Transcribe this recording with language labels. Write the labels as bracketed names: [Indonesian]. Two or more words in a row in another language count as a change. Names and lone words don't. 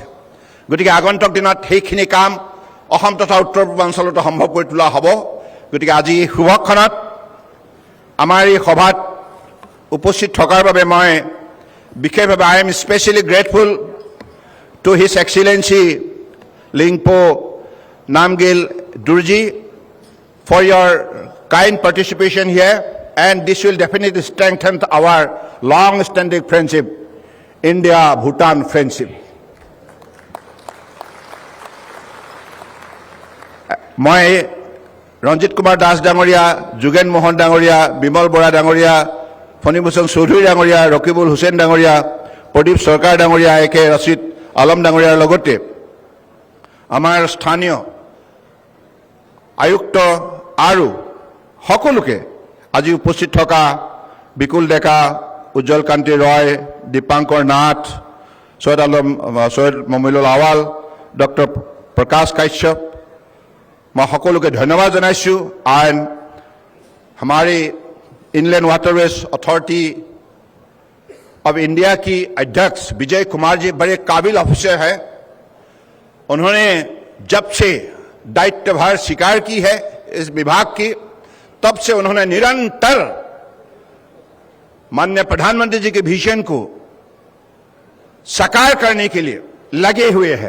[Assamese] গতিকে আগন্তুক দিনত সেইখিনি কাম অসম তথা উত্তৰ পূৰ্বাঞ্চলতো সম্ভৱ কৰি তোলা হ'ব। গতিকে আজি এই শুভক্ষণত আমাৰ এই সভাত উপস্থিত থকাৰ বাবে মই বিশেষভাৱে [English] I am specially grateful to His Excellency লিংপো Namgyal Dorji for your kind participation here, and this will definitely strengthen our long-standing friendship, India-Bhutan friendship. [Assamese] মই ৰঞ্জিত কুমাৰ দাস ডাঙৰীয়া, যোগেন মোহন ডাঙৰীয়া, বিমল বৰা ডাঙৰীয়া, ফণীভূষণ চৌধুৰী ডাঙৰীয়া, ৰকিবুল হুছেইন ডাঙৰীয়া, প্ৰদীপ চৰকাৰ ডাঙৰীয়া, একে ৰচিদ আলম ডাঙৰীয়াৰ লগতে আমাৰ স্থানীয় আয়ুক্ত আৰু সকলোকে আজি উপস্থিত থকা বিকুল ডেকা, উজ্জ্বল কান্তি ৰয়, দীপাংকৰ নাথ, সৈয়দ মমিনুল আৱাল, ডক্টৰ প্ৰকাশ কাশ্যপ, মই সকলোকে ধন্যবাদ জনাইছোঁ। [Hindi] एंड हमारे इनलैंड वाटरवेज अथॉरिटी ऑफ इंडिया की अध्यक्ष विजय कुमार जी बड़े काबिल ऑफिसर हैं। उन्होंने जब से दायित्वभार स्वीकार की है इस विभाग की, तब से उन्होंने निरंतर माननीय प्रधानमंत्री जी के विजन को साकार करने के लिए लगे हुए हैं।